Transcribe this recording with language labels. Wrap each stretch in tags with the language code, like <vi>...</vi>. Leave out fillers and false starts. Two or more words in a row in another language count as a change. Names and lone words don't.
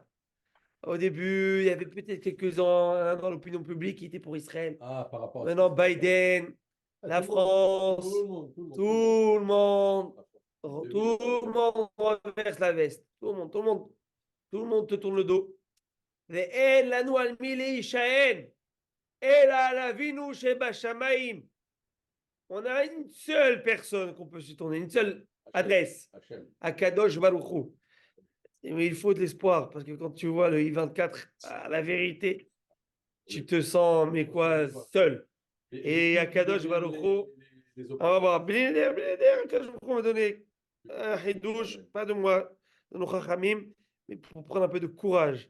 <fr>Au début, il y avait peut-être quelques-uns dans l'opinion publique qui étaient pour Israël. Ah, par rapport à Maintenant, Biden, la France, tout le monde renverse la veste. Tout le monde te tourne le dos.</fr> <he>ואין לנו על מי להישען, אלא על אבינו שבשמיים.</he> <fr>On a une seule personne qu'on peut se tourner, une seule adresse, à Kadosh Baruch Hu. Mais il faut de l'espoir, parce que quand tu vois le I-24, la vérité, tu te sens, mais quoi, seul. Et à Kadosh Baruch Hu, on va voir, Blinéder, Kadosh Baruch Hu m'a donné un hidouche, pas de moi, de nos chachamim, mais pour prendre un peu de courage.</fr>